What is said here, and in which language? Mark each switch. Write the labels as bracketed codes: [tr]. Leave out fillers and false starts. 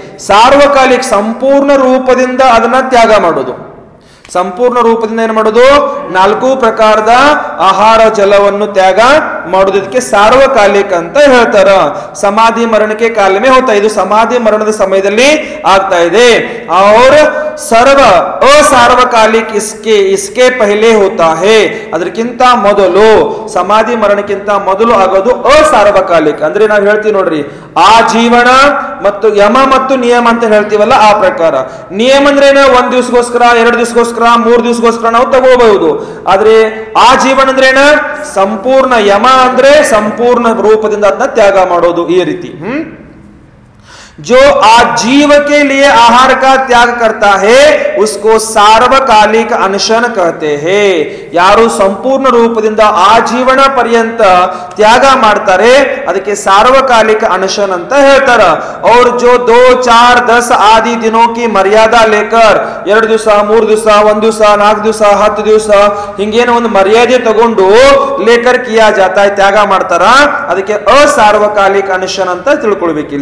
[kn] ಸಾರ್ವಕಾಲಿಕ ಸಂಪೂರ್ಣ ರೂಪದಿಂದ ಅದನ್ನ ತ್ಯಾಗ ಮಾಡೋದು. ಸಂಪೂರ್ಣ ರೂಪದಿಂದ ಏನು ಮಾಡೋದು, 4 ಪ್ರಕಾರದ ಆಹಾರ ಜಲವನ್ನು ತ್ಯಾಗ ಮಾಡೋದಕ್ಕೆ ಸಾರ್ವಕಾಲಿಕ ಅಂತ ಹೇಳ್ತಾರ. ಸಮಾಧಿ ಮರಣಕ್ಕೆ [hi] ಕಾಲಮೇ ಹೋತಾ, [kn] ಇದು ಸಮಾಧಿ ಮರಣದ ಸಮಯದಲ್ಲಿ ಆಗ್ತಾ ಇದೆ. [hi] और सर्व असार्वकालिक इसके पहले होता है. [kn] ಅದಕ್ಕಿಂತ ಮೊದಲು, ಸಮಾಧಿ ಮರಣಕ್ಕಿಂತ ಮೊದಲು ಆಗೋದು ಅಸಾರ್ವಕಾಲಿಕ. ಅಂದ್ರೆ ನಾವು ಹೇಳ್ತೀವಿ ನೋಡ್ರಿ, ಆ ಜೀವನ ಮತ್ತು ಯಮ ಮತ್ತು ನಿಯಮ ಅಂತ ಹೇಳ್ತೀವಲ್ಲ, ಆ ಪ್ರಕಾರ. ನಿಯಮ ಅಂದ್ರೆ 1 ದಿವಸಗೋಸ್ಕರ, 2 ದಿವಸಗೋಸ್ಕರ, 3 ದಿವಸಗೋಸ್ಕರ ನಾವು ತಗೋಬಹುದು. ಆದ್ರೆ ಆ ಜೀವನ ಅಂದ್ರೆ ಸಂಪೂರ್ಣ, ಯಮ ಅಂದ್ರೆ ಸಂಪೂರ್ಣ ರೂಪದಿಂದ ಅದನ್ನ ತ್ಯಾಗ ಮಾಡೋದು. ಈ ರೀತಿ [hi] जो आजीव के लिए आहार का त्याग करता है उसको सार्वकालिक अनशन कहते हैं. [kn] ಯಾರು ಸಂಪೂರ್ಣ ರೂಪದಿಂದ ಆಜೀವನ ಪರ್ಯಂತ ತ್ಯಾಗ ಮಾಡ್ತಾರೆ ಅದಕ್ಕೆ ಸಾರ್ವಕಾಲಿಕ ಅನಶನ್ ಅಂತ ಹೇಳ್ತಾರ. [hi] और जो 2, 4, 10 आदि दिनों की मर्यादा लेकर [kn] 2 ದಿವಸ, 3 ದಿವಸ, 1 ದಿವಸ, 4 ದಿವಸ, 10 ದಿವಸ ಹಿಂಗೇನೋ ಒಂದು ಮರ್ಯಾದೆ ತಗೊಂಡು [hi] ಲೇಕರ್ ಕಿಯಾ ಜಾತಾ ಹೈ, [kn] ತ್ಯಾಗ ಮಾಡ್ತಾರ, ಅದಕ್ಕೆ ಅಸಾರ್ವಕಾಲಿಕ ಅನಶನ್ ಅಂತ ತಿಳ್ಕೊಳ್ಬೇಕು.